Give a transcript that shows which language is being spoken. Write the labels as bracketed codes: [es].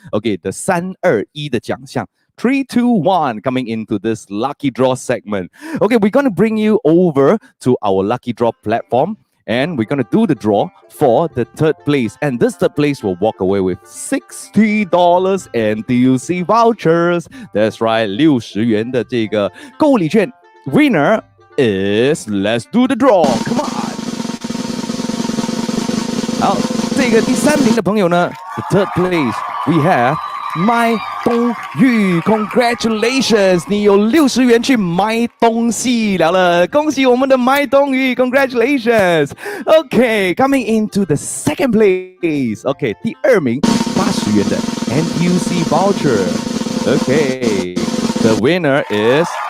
[en] Okay, the [zh] 321的奖项。 [en] 3, 2, 1 coming into this lucky draw segment. Okay, we're going to bring you over to our lucky draw platform and we're going to do the draw for the third place. And this third place will walk away with $60 NTUC vouchers. That's right, [zh] 60元的这个购物礼券。 [en] Winner is, let's do the draw. Come on. [zh] 好，这个第3名的朋友呢 [en] the third place, [zh] we have麦东玉 ，Congratulations！你有60元去买东西了，恭喜我们的麦东玉 ，Congratulations！OK， [en] coming into the second place， [zh] OK， 第2名80元的 NTUC voucher，OK， [en] the winner is